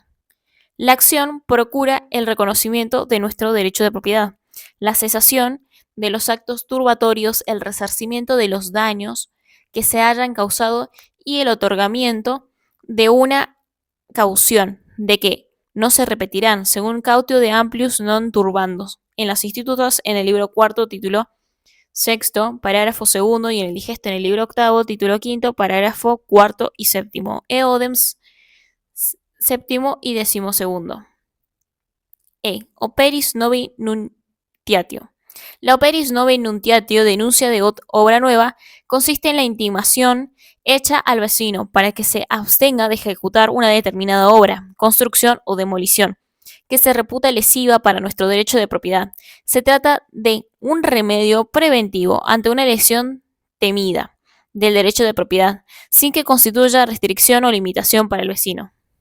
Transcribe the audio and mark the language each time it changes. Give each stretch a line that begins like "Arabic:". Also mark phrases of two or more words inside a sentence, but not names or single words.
Spanish: La acción procura el reconocimiento de nuestro derecho de propiedad, la cesación de los actos turbatorios, el resarcimiento de los daños que se hayan causado y el otorgamiento de una caución de que no se repetirán, según
Latin: cautio de amplius non turbandos,
Spanish: en las institutas en el libro cuarto, título sexto, parágrafo segundo, y en el digesto en el libro octavo, título quinto, parágrafo cuarto y séptimo. Eodems séptimo y decimosegundo.
Latin: Operis novi nuntiatio. La operis novi nuntiatio,
Spanish: denuncia de obra nueva, consiste en la intimación hecha al vecino para que se abstenga de ejecutar una determinada obra, construcción o demolición, que se reputa lesiva para nuestro derecho de propiedad. Se trata de un remedio preventivo ante una lesión temida del derecho de propiedad, sin que constituya restricción o limitación para el vecino.